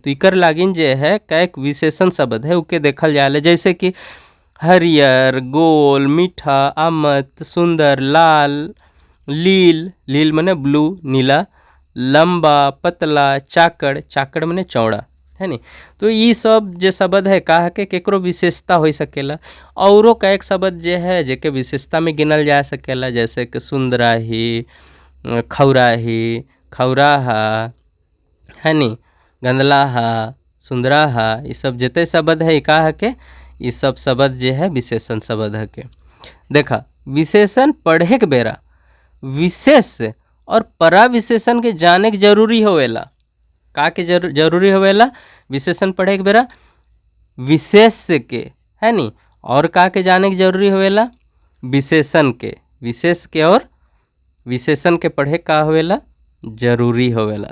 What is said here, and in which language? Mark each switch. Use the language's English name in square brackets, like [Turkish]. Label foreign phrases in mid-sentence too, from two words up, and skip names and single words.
[Sadri] तो इकर लागिन जे है कैक विशेषण शब्द है उके देखल जाए, जैसे कि हरियर, गोल, मीठा, आमत, सुंदर, लाल, लील, लील मने ब्लू नीला, लंबा, पतला, चाकड़, चाकड़ मने चौड़ा, है नी। तो ये सब जे शब्द है का के केकरो विशेषता हो सकेला। औरों का एक शब्द जे है जेके विशेषता में गिनल जा सकेला, जैसे कि सुंदराही, खौराही, खौराहा, है नी, गंदलाहा, सुंदराहा, ये सब जितने शब्द है का के ये सब शब्द जे है विशेषण शब्द है के। देखा, विशेषण पढ़े के बेरा विशेष और परा विशेषण के जाने के जरूरी होवेला। का के जरूरी होवेला विशेषण पढ़े के बेरा विशेष के, है नी, और का के जाने के जरूरी होवेला विशेषण के। विशेष के और विशेषण के पढ़े का होवेला जरूरी होवेला।